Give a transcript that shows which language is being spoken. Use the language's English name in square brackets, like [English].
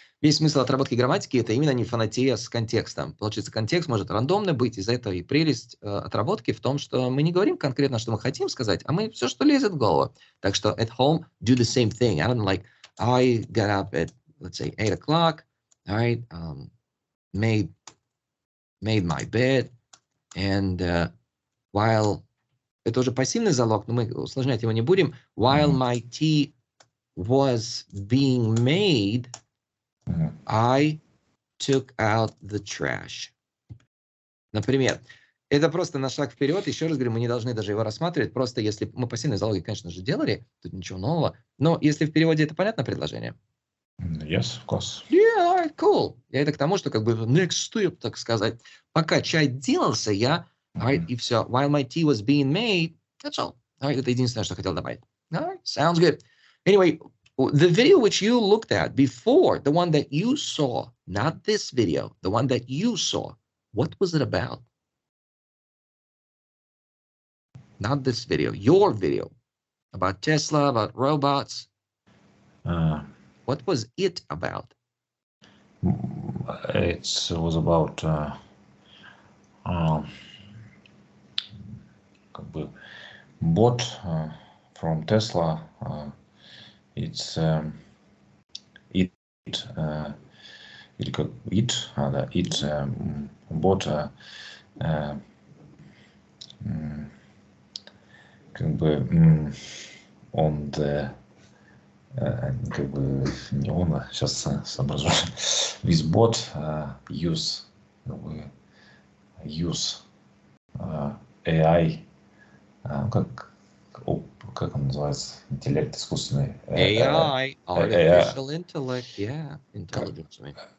[Russian] Весь смысл отработки грамматики – это именно не фанатея с контекстом. Получается, контекст может рандомный быть, из-за этого и прелесть отработки в том, что мы не говорим конкретно, что мы хотим сказать, а мы все, что лезет в голову. Так что [English] at home, do the same thing. I don't like, I got up at, let's say, 8 o'clock, all right, made my bed, and while, [Russian] это уже пассивный залог, но мы усложнять его не будем, [English] while my tea was being made, I took out the trash. [Russian] Например, это просто на шаг вперед. Еще раз говорю, мы не должны даже его рассматривать. Просто если мы пассивные залоги, конечно же, делали, тут ничего нового. Но если в переводе это понятно предложение? [English] Yes, of course. Yeah, all right, cool. [Russian] Я это к тому, что как бы [English] next step, [Russian] так сказать. Пока чай делался, я, all right, и все. [English] While my tea was being made, that's all. [Russian] All right, это единственное, что хотел добавить. [English] All right, sounds good. Anyway, the video which you looked at before, the one that you saw, not this video, the one that you saw, what was it about? Not this video, your video. About Tesla, about robots. What was it about? It was about [Russian] как бы [English] bot from Tesla. It's it [Russian] или как it, да, it bot как бы [English] on the [Russian] как бы не он, а сейчас соображу. [English] This bot use AI, [Russian] как он называется, интеллект искусственный. [English] AI, artificial intellect, yeah, intelligence.